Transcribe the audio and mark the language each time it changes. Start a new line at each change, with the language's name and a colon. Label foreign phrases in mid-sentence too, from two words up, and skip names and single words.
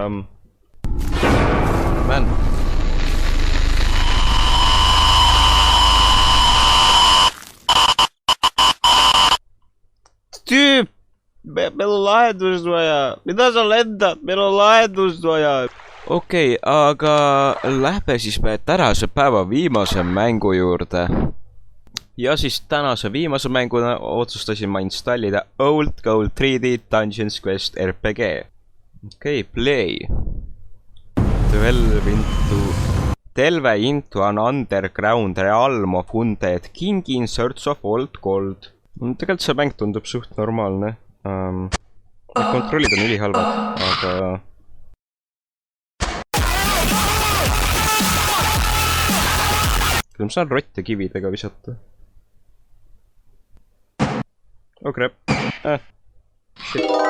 Estonian: Man. Tüüp! Meil on lahendust vaja. Mida sa lendad? Meil on lahendust vaja. Okei, aga lähme siis me tänase päeva viimase mängu juurde. Ja siis tänase viimase mänguna otsustasin ma installida Old Gold 3D Dungeons Quest RPG.
English: Okei, play. Delve into an underground realm of undead king in search of old gold.
Estonian: Tegelikult see mäng tundub suht normaalne. Kontrollid on ülihalvad, aga... Ma saan rotte kividega visata.
English: Oh crap. Shit.